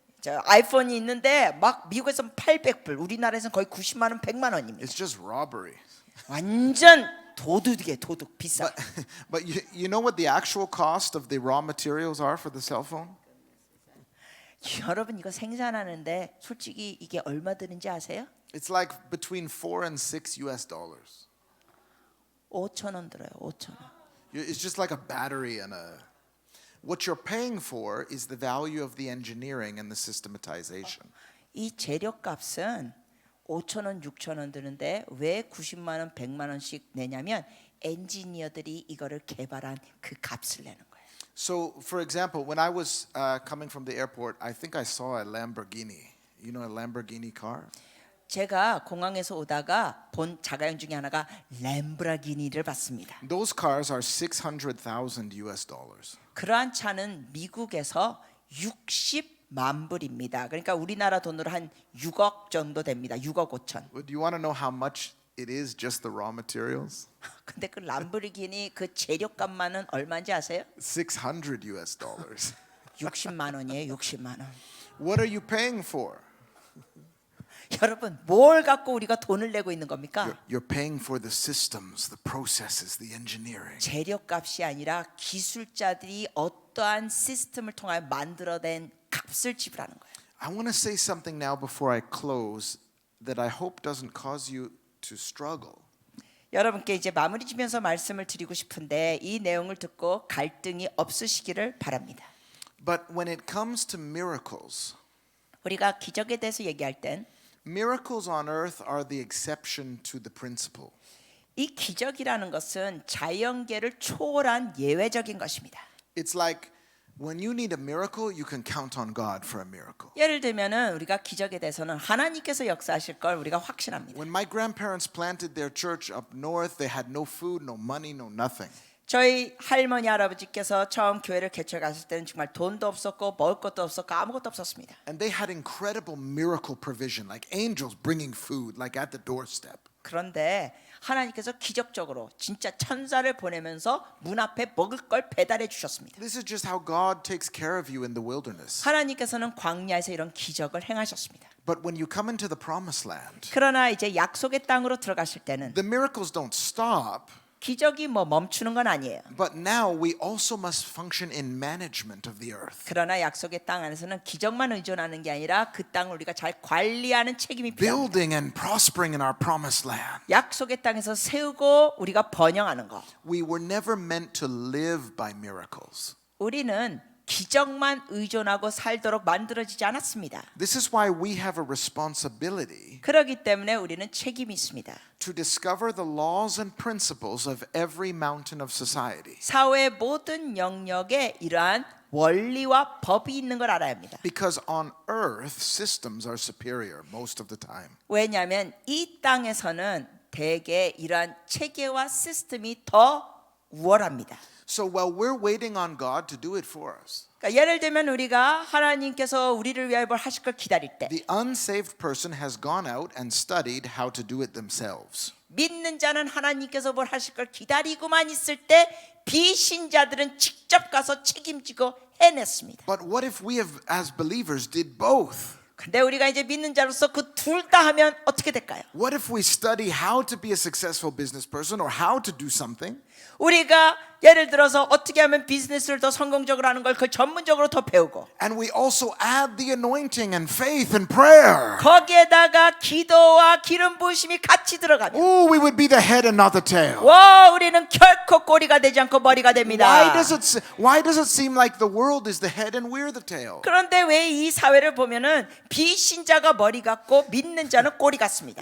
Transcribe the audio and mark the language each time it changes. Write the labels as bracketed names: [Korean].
[Korean] 저 아이폰이 있는데 막 미국에서는 800불, 우리나라에서는 거의 90만 원, 100만 원입니다. [English] It's just robbery. [Korean] 완전 도둑이에요, 도둑 비싸. [English] But you know what the actual cost of the raw materials are for the cell phone? [Korean] 여러분 이거 생산하는데 솔직히 이게 얼마 드는지 아세요? [English] It's like between $4 and $6 US. [Korean] 5천 원 들어요, 5천 원. [English] It's just like a battery and a. What you're paying for is the value of the engineering and the systematization. [Korean] 이 재료값은 5천 원, 6천 원 드는데 왜 90만 원, 100만 원씩 내냐면 엔지니어들이 이거를 개발한 그 값을 내는 거예요. [English] So, for example, when I was coming from the airport, I think I saw a Lamborghini. You know a Lamborghini car? [Korean] 제가 공항에서 오다가 본 자가용 중에 하나가 램브라기니를 봤습니다. [English] Those cars are $600,000 US. [Korean] 그러한 차는 미국에서 60만 불입니다. 그러니까 우리나라 돈으로 한 6억 정도 됩니다. 6억 5천. [English] Do you want to know how much it is just the raw materials? [Korean] 근데 그 람보르기니 그 재료값만은 얼마인지 아세요? [English] $600 US. [Korean] 60만 원이에요. 60만 원. [English] What are you paying for? [Korean] 여러분, 뭘 갖고 우리가 돈을 내고 있는 겁니까? [English] You're paying for the systems, the processes, the engineering. [Korean] 재료값이 아니라 기술자들이 어떠한 시스템을 통하여 만들어낸 값을 지불하는 거예요. [English] I want to say something now before I close that I hope doesn't cause you to struggle. [Korean] 여러분께 이제 마무리 지면서 말씀을 드리고 싶은데 이 내용을 듣고 갈등이 없으시기를 바랍니다. [English] But when it comes to miracles, [Korean] 우리가 기적에 대해서 얘기할 땐 [English] miracles on earth are the exception to the principle. [Korean] 이 기적이라는 것은 자연계를 초월한 예외적인 것입니다. [English] It's like when you need a miracle, you can count on God for a miracle. [Korean] 예를 들면은 우리가 기적에 대해서는 하나님께서 역사하실 걸 우리가 확신합니다. [English] When my grandparents planted their church up north, they had no food, no money, no nothing. [Korean] 저희 할머니 할아버지께서 처음 교회를 개척해 갔을 때는 정말 돈도 없었고 먹을 것도 없었고 아무것도 없었습니다. [English] And they had incredible miracle provision, like angels bringing food, like at the doorstep. [Korean] 그런데 하나님께서 기적적으로 진짜 천사를 보내면서 문 앞에 먹을 걸 배달해 주셨습니다. [English] This is just how God takes care of you in the wilderness. [Korean] 하나님께서는 광야에서 이런 기적을 행하셨습니다. [English] But when you come into the promised land, [Korean] 그러나 이제 약속의 땅으로 들어가실 때는 [English] the miracles don't stop. [Korean] 기적이 뭐 멈추는 건 아니에요. [English] But now we also must function in management of the earth. [Korean] 그러나 약속의 땅 안에서는 기적만 의존하는 게 아니라 그 땅을 우리가 잘 관리하는 책임이 필요합니다. [English] Building and prospering in our promised land. [Korean] 약속의 땅에서 세우고 우리가 번영하는 거. [English] We were never meant to live by miracles. [Korean] 우리는 기적만 의존하고 살도록 만들어지지 않았습니다. [English] This is why we have a responsibility [Korean] 그렇기 때문에 우리는 책임이 있습니다. [English] to discover the laws and principles of every mountain of society. [Korean] 사회의 모든 영역에 이러한 원리와 법이 있는 걸 알아야 합니다. [English] Because on earth, systems are superior most of the time. [Korean] 왜냐하면 이 땅에서는 대개 이러한 체계와 시스템이 더 우월합니다. [English] So while we're waiting on God to do it for us, [Korean] 그러니까 예를 들면 우리가 하나님께서 우리를 위하여 뭘 하실 걸 기다릴 때 [English] the unsaved person has gone out and studied how to do it themselves. [Korean] 믿는 자는 하나님께서 뭘 하실 걸 기다리고만 있을 때 비신자들은 직접 가서 책임지고 해냈습니다. [English] But what if we have, as believers, did both? [Korean] 근데 우리가 이제 믿는 자로서 그 둘 다 하면 어떻게 될까요? [English] What if we study how to be a successful business person or how to do something? [Korean] 우리가 예를 들어서 어떻게 하면 비즈니스를 더 성공적으로 하는 걸 그 전문적으로 더 배우고 [English] And we also add the anointing and faith and prayer. [Korean] 거기에다가 기도와 기름 부으심이 같이 들어가면 [English] Oh, we would be the head and not the tail. [Korean] 와 우리는 결코 꼬리가 되지 않고 머리가 됩니다. [English] Why does it seem like the world is the head and we're the tail? [Korean] 그런데 왜 이 사회를 보면은 비신자가 머리 같고 믿는 자는 꼬리 같습니다.